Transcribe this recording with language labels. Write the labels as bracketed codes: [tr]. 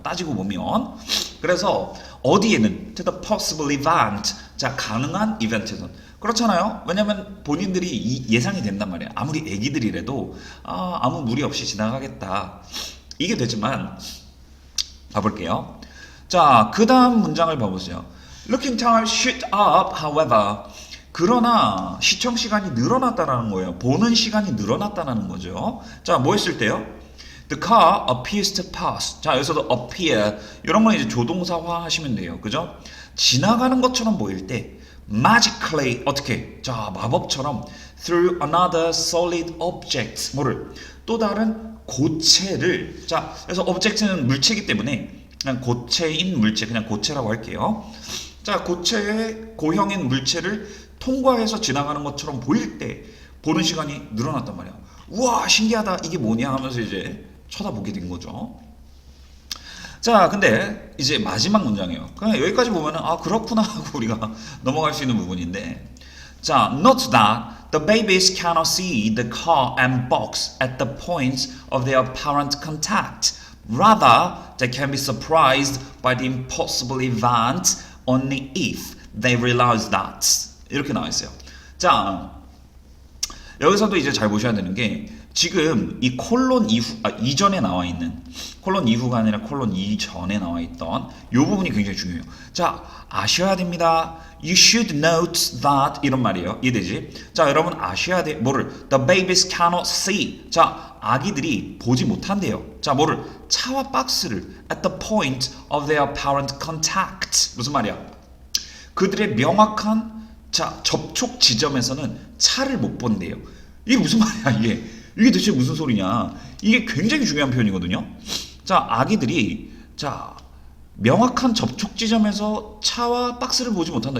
[ko] 따지고 보면 그래서 어디에는 [en] to the possible event [ko] 자 가능한 이벤트에선 그렇잖아요. 왜냐하면 본인들이 예상이 된단 말이야. 아무리 애기들이라도 아무 무리 없이 지나가겠다 이게 되지만 봐볼게요. 자 그 다음 문장을 봐보세요. [en] Looking time shoot up, however. [ko] 그러나 시청 시간이 늘어났다는 거예요. 보는 시간이 늘어났다는 거죠. 자, 뭐 했을 때요? [en] The car appears to pass. [ko] 자, 여기서도 appear 이런 건 이제 조동사화 하시면 돼요. 그죠? 지나가는 것처럼 보일 때 magically 어떻게? 자, 마법처럼 [en] through another solid object. [ko] 뭐를? 또 다른 고체를. 자, 그래서 object는 물체이기 때문에 그냥 고체인 물체, 그냥 고체라고 할게요. 자, 고체의 고형인 물체를 통과해서 지나가는 것처럼 보일 때 보는 시간이 늘어났단 말이야. 우와 신기하다 이게 뭐냐 하면서 이제 쳐다보게 된 거죠. 자, 근데 이제 마지막 문장이에요. 그냥 여기까지 보면은 아 그렇구나 하고 우리가 넘어갈 수 있는 부분인데, 자, [en] note that the babies cannot see the car and box at the points of their apparent contact. Rather, they can be surprised by the impossible event only if they realize that. [ko] 이렇게 나와 있어요. 자, 여기서도 이제 잘 보셔야 되는 게 지금 이 콜론 이후 이전에 나와 있는 콜론 이후가 아니라 콜론 이전에 나와 있던 이 부분이 굉장히 중요해요. 자, 아셔야 됩니다. [en] You should note that [ko] 이런 말이에요. 이해되지? 자, 여러분 아셔야 돼. 뭐를? [en] The babies cannot see. [ko] 자, 아기들이 보지 못한대요. 자, 뭐를? 차와 박스를 [en] at the point of their apparent contact. [ko] 무슨 말이야? 그들의 명확한 자, 접촉 지점에서는 차를 못 본대요. 이게 무슨 말이야, 이게? 이게 대체 무슨 소리냐? 이게 굉장히 중요한 표현이거든요. 자, 아기들이 자, 명확한 접촉 지점에서 차와 박스를 보지 못한다.